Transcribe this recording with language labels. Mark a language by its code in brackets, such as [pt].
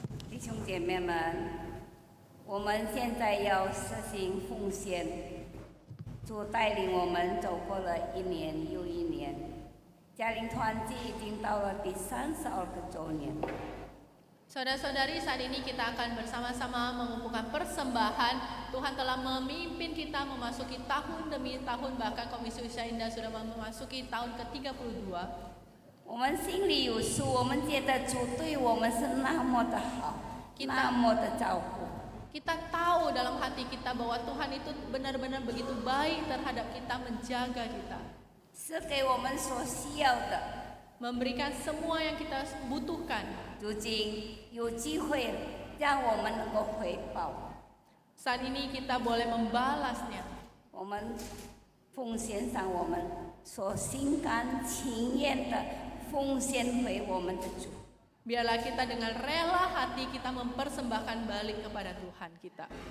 [zh] 弟兄姐妹们，我们现在要实行奉献，主带领我们走过了一年又一年，家庭团契已经到了第32个周年。 [id] Saudara-saudari, saat ini kita akan bersama-sama mengumpulkan persembahan. Tuhan telah memimpin kita memasuki tahun demi tahun, bahkan Komisi Usia Indah sudah memasuki tahun ke-32. [zh] 我们心里有数，我们觉得主对我们是那么的好，那么的照顾。 [id] Kita tahu dalam hati kita bahwa Tuhan itu benar-benar begitu baik terhadap kita, menjaga kita, [zh] 是给我们所需要的。 [id] memberikan semua yang kita butuhkan. [zh] 如今有机会让我们能够回报， [id] Saat ini kita boleh membalasnya. [zh] 我们奉献上我们所心甘情愿的奉献回我们的主。 [id] Biarlah kita dengan rela hati kita mempersembahkan balik kepada Tuhan kita.